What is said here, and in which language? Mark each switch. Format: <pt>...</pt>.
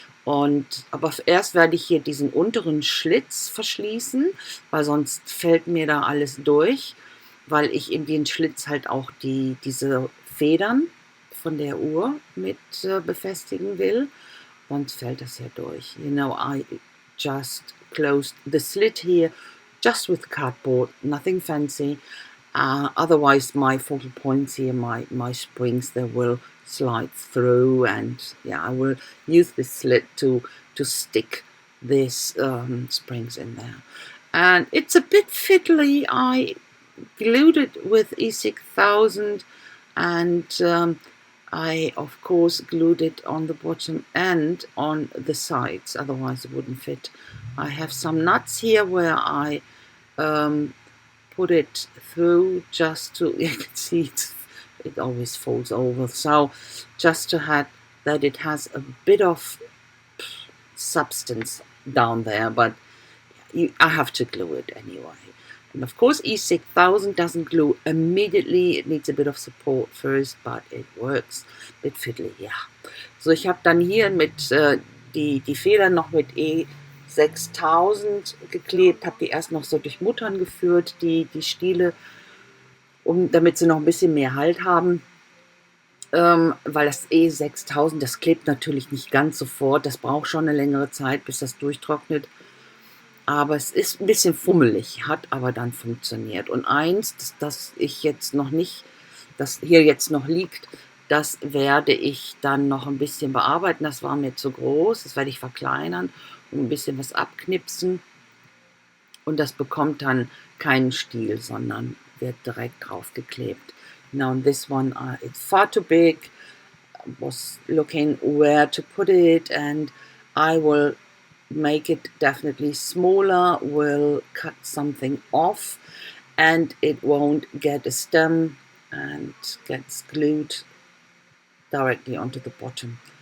<de>Aber erst werde ich hier diesen unteren Schlitz verschließen, weil sonst fällt mir da alles durch, weil ich in den Schlitz halt auch diese Federn von der Uhr mit befestigen will. Sonst fällt das ja durch.</de> <en>You know, I just closed the slit here just with cardboard, nothing fancy. Otherwise, my focal points here, my springs, they will slide through, and yeah, I will use this slit to stick these springs in there. And it's a bit fiddly. I glued it with E6000, and I of course glued it on the bottom and on the sides, otherwise it wouldn't fit. I have some nuts here where I put it through just to, you can see it always folds over, so just to have that it has a bit of substance down there, but I have to glue it anyway. And of course E6000 doesn't glue immediately, it needs a bit of support first, but it works. Bit fiddly, ja.</en> <de>So, ich habe dann hier mit die Federn noch mit E6000 geklebt, habe die erst noch so durch Muttern geführt, die Stiele, damit sie noch ein bisschen mehr Halt haben. Weil das E6000, das klebt natürlich nicht ganz sofort, das braucht schon eine längere Zeit, bis das durchtrocknet. Aber es ist ein bisschen fummelig, hat aber dann funktioniert. Und eins, das ich jetzt noch nicht, das hier jetzt noch liegt, das werde ich dann noch ein bisschen bearbeiten. Das war mir zu groß, das werde ich verkleinern und ein bisschen was abknipsen. Und das bekommt dann keinen Stiel, sondern wird direkt draufgeklebt.</de> <en>Now this one, it's far too big. I was looking where to put it, and I will make it definitely smaller, will cut something off, and it won't get a stem and gets glued directly onto the bottom.</en>